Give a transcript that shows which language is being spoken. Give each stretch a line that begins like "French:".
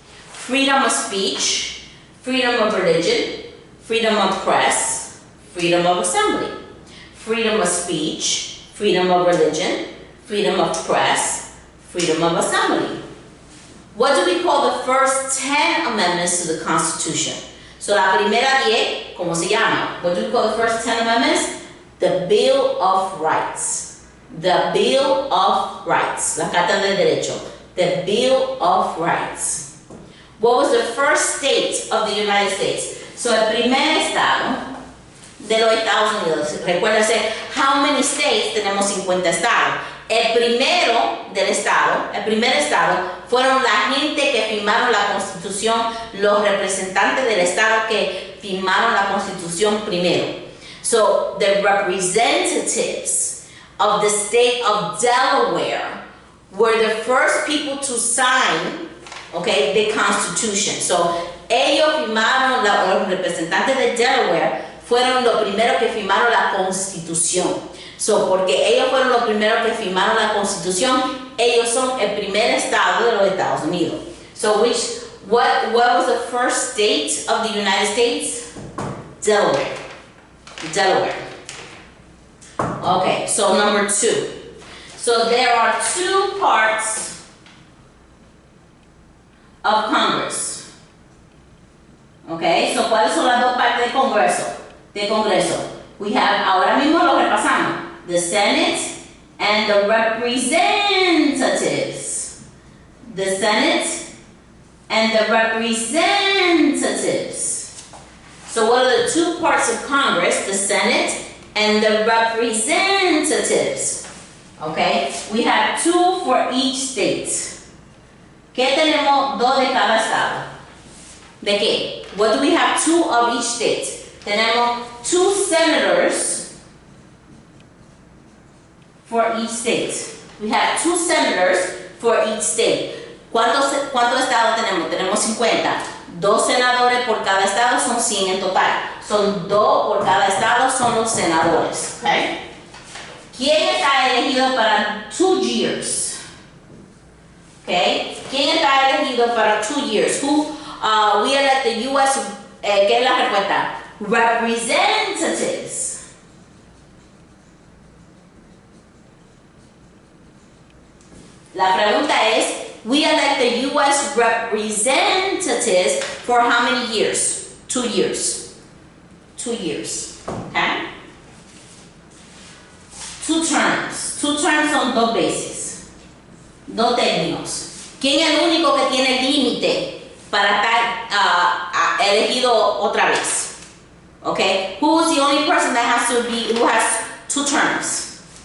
English: Freedom of speech, freedom of religion, freedom of press, freedom of assembly. Freedom of speech, freedom of religion, freedom of press, freedom of assembly. What do we call the first 10 amendments to the Constitution?
Spanish: So la primera 10, ¿cómo se llama?
English: What do we call the first 10 amendments? The Bill of Rights. The Bill of Rights.
Spanish: La Carta del Derecho.
English: The Bill of Rights. What was the first state of the United States?
Spanish: So el primer estado de los Estados Unidos. Recuérdense,
English: how many states?
Spanish: Tenemos 50 estados. El primer estado, fueron la gente que firmaron la Constitución, los representantes del estado que firmaron la Constitución primero.
English: So, the representatives of the state of Delaware were the first people to sign, okay, the Constitution.
Spanish: So, ellos firmaron, los representantes de Delaware fueron los primeros que firmaron la Constitución. So, porque ellos fueron los primeros que firmaron la Constitución, ellos son el primer estado de los Estados Unidos.
English: So, what was the first state of the United States? Delaware. Delaware. Okay, so number 2. So there are 2 parts of Congress.
Spanish: Okay, so ¿cuáles son las 2 partes de Congreso?
English: We have,
Spanish: ahora mismo lo repasamos,
English: the Senate and the representatives. The Senate and the representatives. So what are the 2 parts of Congress? The Senate and the representatives. Okay, we have 2 for each state.
Spanish: ¿Qué tenemos? 2 de cada estado. ¿De qué?
English: What do we have? 2 of each state. Tenemos 2 senators for each state. We have 2 senators for each state.
Spanish: ¿Cuántos estados tenemos? Tenemos 50. 2 senadores por cada estado son 100 en total. Son 2 por cada estado, son los senadores. Okay? ¿Quién está elegido para 2 years? Okay? ¿Quién está elegido para 2 years?
English: Who we elect the U.S.
Spanish: ¿Qué es la respuesta?
English: Representatives.
Spanish: La pregunta es,
English: we elect the U.S. representatives for how many years? 2 years. 2 years. Okay? 2 terms. 2 terms
Spanish: son 2 veces. 2 términos. ¿Quién es el único que tiene límite para estar elegido otra vez?
English: Okay? Who is the only person that has to be, who has 2 terms?